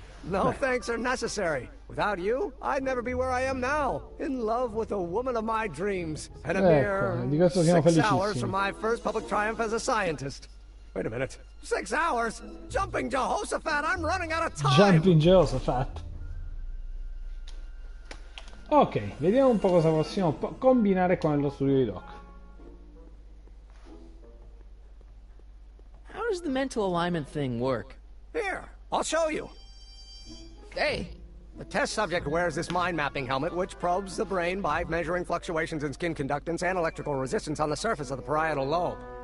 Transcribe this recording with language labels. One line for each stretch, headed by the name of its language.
English: No thanks are necessary. Without you, I'd never be where I am now. In love with a woman of my dreams. And a mere 6 hours from my first public triumph as a scientist. Wait a minute. 6 hours? Jumping Jehoshaphat, I'm running out of time! Jumping Jehoshaphat.
Italian: Ok, vediamo un po' cosa possiamo combinare con lo studio di Doc.
English: How does the mental alignment thing work? Here, I'll show you. Hey. The test subject wears this mind mapping helmet, which probes the brain by measuring fluctuations in skin conductance and electrical resistance on the surface of the parietal lobe.